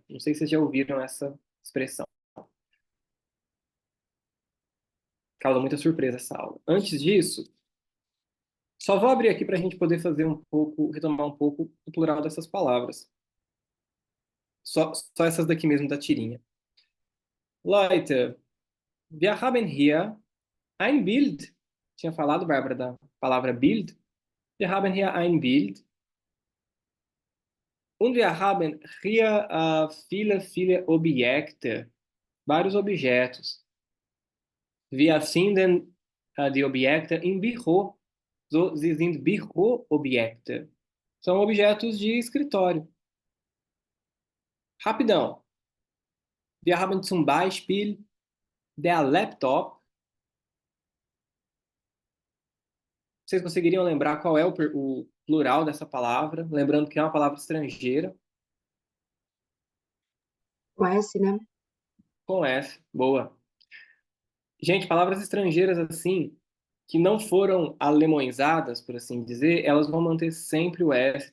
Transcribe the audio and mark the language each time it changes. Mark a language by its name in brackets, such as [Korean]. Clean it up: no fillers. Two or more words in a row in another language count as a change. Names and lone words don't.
[Portuguese] Não sei se vocês já ouviram essa expressão. Causa muita surpresa essa aula. Antes disso, só vou abrir aqui para a gente poder fazer um pouco, retomar um pouco o plural dessas palavras. Só essas daqui mesmo da tirinha. [German] Leute, wir haben hier ein Bild. [Portuguese] Tinha falado, Bárbara, da palavra Bild. [German] Wir haben hier ein Bild. Und wir haben hier viele Objekte. [Portuguese] Vários objetos. [German] Wir finden die Objekte im Büro. So, sie sind Büroobjekte. [Portuguese] São objetos de escritório. Rapidão. [German] Wir haben zum Beispiel der Laptop. [Portuguese] Vocês conseguiriam lembrar qual é o plural dessa palavra? Lembrando que é uma palavra estrangeira, Conhece, né? com F. Boa. Gente, palavras estrangeiras assim, que não foram alemãizadas, por assim dizer, elas vão manter sempre o S.